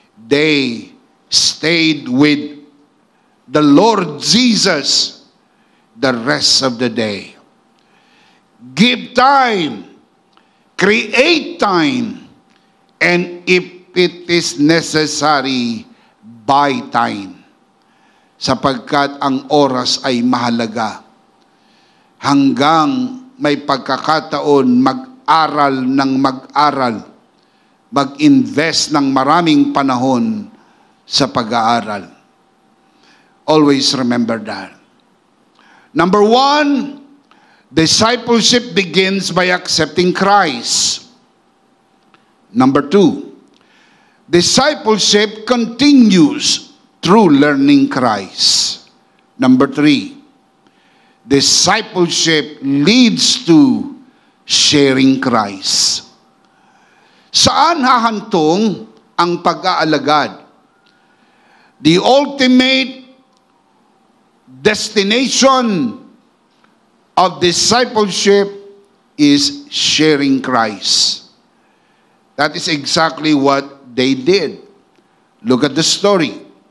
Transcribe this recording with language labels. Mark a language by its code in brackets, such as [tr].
[en] They stayed with the Lord Jesus the rest of the day. Give time, create time, and if it is necessary, buy time. [tl] Sapagkat ang oras ay mahalaga. Hanggang may pagkakataon mag-aral ng mag-aral, mag-invest ng maraming panahon sa pag-aaral. [en] Always remember that. Number 1, discipleship begins by accepting Christ. Number 2, discipleship continues through learning Christ. Number 3, discipleship leads to sharing Christ. [tl] Saan hahantong ang pag-aalagad? [en] The ultimate destination of discipleship is sharing Christ. That is exactly what they did. Look at the story.